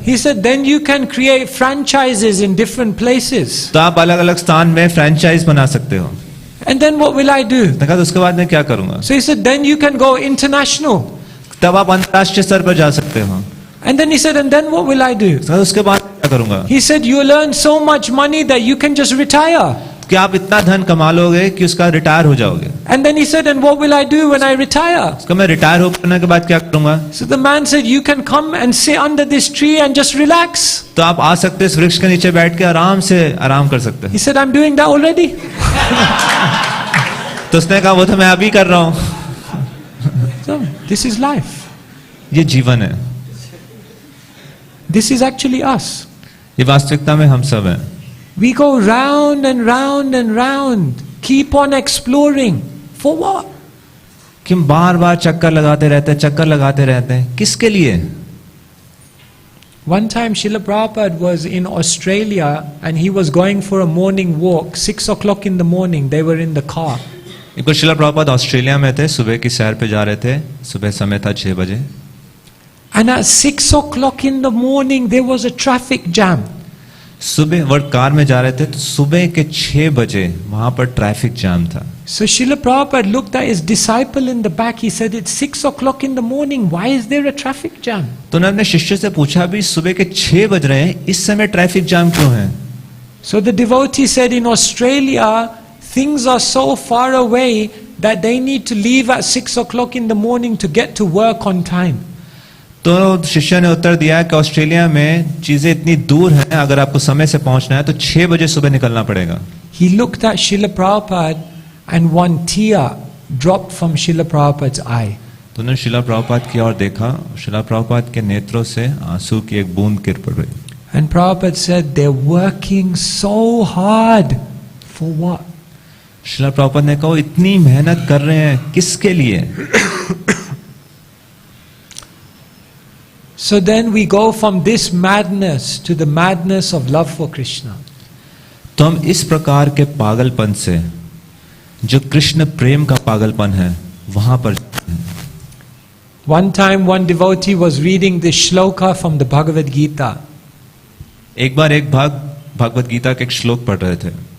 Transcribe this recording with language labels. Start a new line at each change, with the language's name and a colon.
English: He said, then you can create franchises in different places.
Hindi: तो आप अलग अलग स्थान में फ्रेंचाइज बना सकते हो.
English: And then what will I do?
Hindi: उसने कहा उसके बाद मैं क्या करूंगा?
English: So he said, then you can go international.
Hindi: तब आप अंतर्राष्ट्रीय स्तर पर जा सकते हो.
English: And then he said, and then what will I do?
Hindi: उसके बाद क्या करूंगा?
English: He said, you'll earn so much money that you can just retire.
Hindi: कि आप इतना धन कमा लोगे कि उसका रिटायर हो जाओगे।
English: And then he said, and what will I do when I retire?
Hindi: उसका मैं रिटायर होने के बाद क्या करूंगा?
English: So the man said, you can come and sit under this tree and just relax.
Hindi: तो आप आ सकते हैं, इस वृक्ष के नीचे बैठ के आराम से आराम कर सकते हैं।
English: He said, I'm doing that already.
Hindi: तो उसने कहा वो तो मैं अभी कर रहा हूं।
English: So this is life.
Hindi: ये जीवन है,
English: This is actually us.
Hindi: ये वास्तविकता में हम सब हैं।
English: We go round and round and round. Keep on exploring. For what?
Hindi: कि हम बार बार चक्कर लगाते रहते हैं, किसके लिए?
English: One time Srila Prabhupada was in Australia and he was going for a morning walk. 6 o'clock in the morning, they were in the car.
Hindi: एक बार Srila Prabhupada Australia में थे, सुबह की सैर पे जा रहे थे, सुबह समय था 6 बजे।
English: And at 6 o'clock in the morning, there was a traffic jam.
Hindi: सुबह वो कार में जा रहे थे तो सुबह के 6 बजे वहां पर ट्रैफिक जाम था।
English: So Srila Prabhupada looked at his disciple in the back. He said, it's 6 o'clock in the morning. Why is there a traffic jam?
Hindi: तो उन्होंने अपने शिष्य से पूछा, भी सुबह के 6 बज रहे हैं, इस समय ट्रैफिक जाम क्यों है?
English: So the devotee said, in Australia, things are so far away that they need to leave at 6 o'clock in the morning to get to work on time.
Hindi: तो शिष्य ने उत्तर दिया कि ऑस्ट्रेलिया में चीजें इतनी दूर हैं, अगर आपको समय से पहुंचना है तो 6 बजे सुबह निकलना पड़ेगा।
English: He looked at Srila Prabhupada and one tear dropped from Srila Prabhupada's eye.
Hindi: तो उन्होंने श्रीला प्रभुपाद की ओर देखा, श्रीला प्रभुपाद के नेत्रों से आंसू की एक बूंद गिर पड़ रही।
English: And Prabhupada said, they're working so hard. For what?
Hindi: Srila Prabhupada ने कहा, इतनी मेहनत कर रहे हैं किसके लिए?
English: So then we go from this madness to the madness of love for Krishna.
Hindi: तो हम इस प्रकार के पागलपन से, जो कृष्ण प्रेम का पागलपन है, वहां पर।
English: One time one devotee was reading this shloka from the Bhagavad Gita.
Hindi: एक बार एक भगवद गीता के एक श्लोक पढ़ रहे थे।